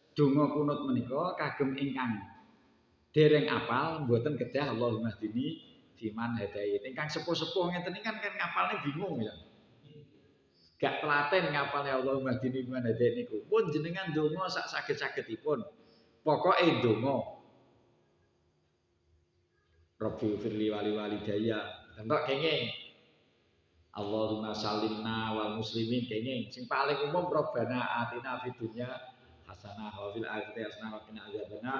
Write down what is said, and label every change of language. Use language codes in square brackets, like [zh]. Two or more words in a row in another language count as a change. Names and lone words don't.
[jv] donga kunut menika kagem ingkang dereng apal mboten kedah [ar] اللهم اهدني فيمن هديت. [jv] Ingkang sepuh-sepuh ngeten iki kan ngapalne bingung ya. Gak telaten ngapalne [ar] اللهم اهدني فيمن هديت [jv] niku. Pun jenengan donga sak saged-sagedipun. Pokoke donga. [ar] رب اغفر لي ولوالدي. [jv] Tentok kenging. [ar] اللهم سلمنا والمسلمين kenging. [jv] Sing paling umum [ar] ربنا آتنا في الدنيا حسنة وفي الآخرة حسنة وقنا عذاب النار.